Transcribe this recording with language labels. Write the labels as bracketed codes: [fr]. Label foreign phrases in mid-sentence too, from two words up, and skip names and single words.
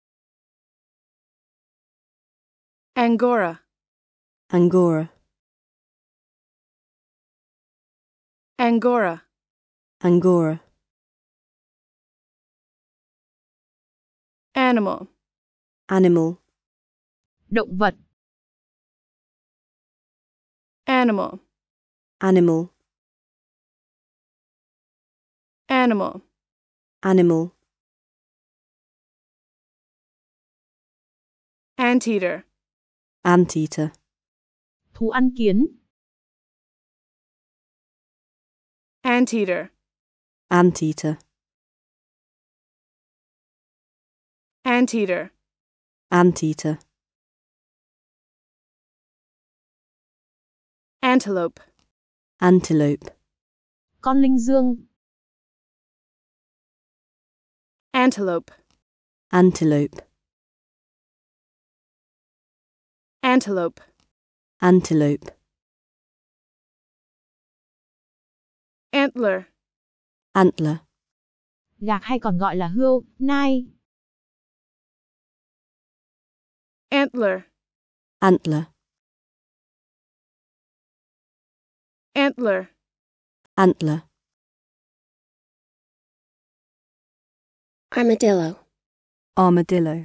[en] Angora. Angora. Angora. Angora. Animal. Animal. [vi] Động vật. [en] Animal. Animal. Animal. Animal. Anteater. Anteater. [vi] Thú ăn kiến. [en] Anteater. Anteater. Anteater. Anteater. Antelope. Antelope. [vi] Con linh dương. [en] Antelope. Antelope. Antelope. Antelope. Antler. Antler. [vi] Gạc hay còn gọi là hươu, nai. [en] Antler. Antler. Antler. Antler. Armadillo. Armadillo.